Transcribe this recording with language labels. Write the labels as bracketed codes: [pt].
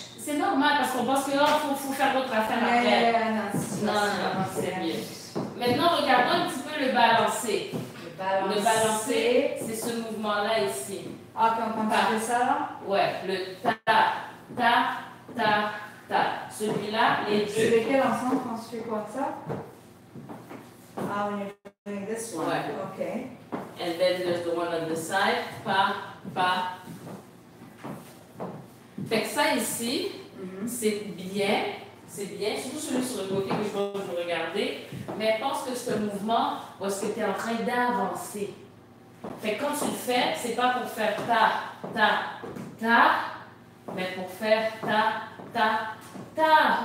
[fr] C'est normal parce qu'on pense que faut faire d'autres affaires après. Non, c'est mieux. Maintenant, regardons un petit peu le balancé. Le balancé, c'est ce mouvement-là ici. Ah, quand tu fais ça là? Ouais, le ta, ta, ta, ta. Celui-là, les deux. C'est lequel ensemble quand tu fais quoi ça? [en] Ah, when you're doing this one. [fr] Ouais. [en] Okay. And then there's the one on the side. Pa, pa. [fr] Fait que ça ici, c'est bien, surtout celui sur le côté que je vais vous regarder, mais pense que ce mouvement, parce que tu es en train d'avancer. Fait que quand tu le fais, c'est pas pour faire ta, ta, ta, mais pour faire ta, ta, ta.